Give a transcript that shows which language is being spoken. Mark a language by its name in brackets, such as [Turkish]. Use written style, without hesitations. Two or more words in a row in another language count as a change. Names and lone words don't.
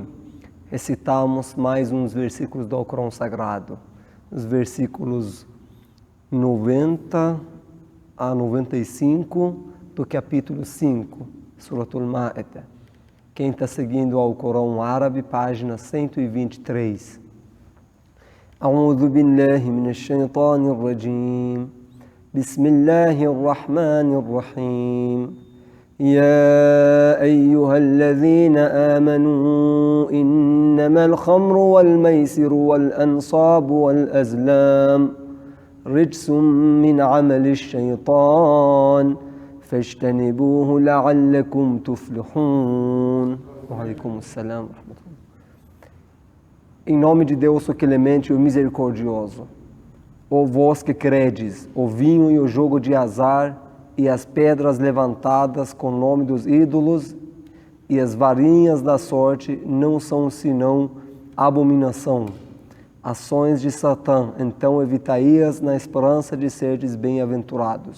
[Portuguese] Recitamos mais uns versículos do Alcorão Sagrado. Os versículos 90 a 95 do capítulo 5, Suratul Ma'idah. Quem está seguindo o Alcorão árabe, página 123. [Arabic] أعوذ بالله من الشيطان الرجيم. بسم الله الرحمن الرحيم. يا أيها الذين آمنوا إنما الخمر والميسر والأنصاب والأزلام رجس من عمل الشيطان فاجتنبوه لعلكم تفلحون. وعليكم السلام ورحمة الله. [Portuguese] Em nome de Deus, o clemente e o misericordioso, ó vós que credes, o vinho e o jogo de azar, e as pedras levantadas com o nome dos ídolos, e as varinhas da sorte não são senão abominação, ações de Satã, então evitai-as na esperança de serdes bem-aventurados.